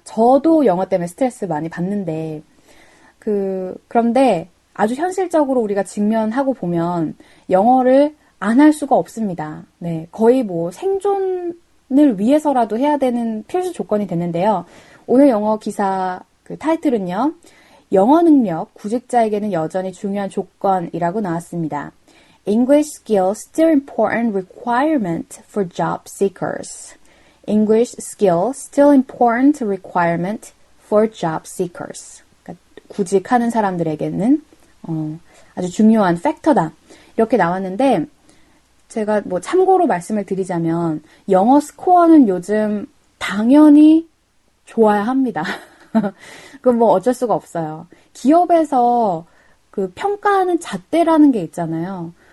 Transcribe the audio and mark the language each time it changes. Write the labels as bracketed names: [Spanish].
[Korean] 저도 영어 때문에 스트레스 많이 받는데, 그런데 아주 현실적으로 우리가 직면하고 보면 영어를 안 할 수가 없습니다. 네, 거의 뭐 생존을 위해서라도 해야 되는 필수 조건이 됐는데요. 오늘 영어 기사 그 타이틀은요. 영어 능력, 구직자에게는 여전히 중요한 조건이라고 나왔습니다. [English] English skill still important requirement for job seekers. English skill still important requirement for job seekers. [Korean] 그러니까 구직하는 사람들에게는 아주 중요한 팩터다. 이렇게 나왔는데 제가 뭐 참고로 말씀을 드리자면 영어 스코어는 요즘 당연히 좋아야 합니다. 그건 뭐 어쩔 수가 없어요. 기업에서 그 평가하는 잣대라는 게 있잖아요.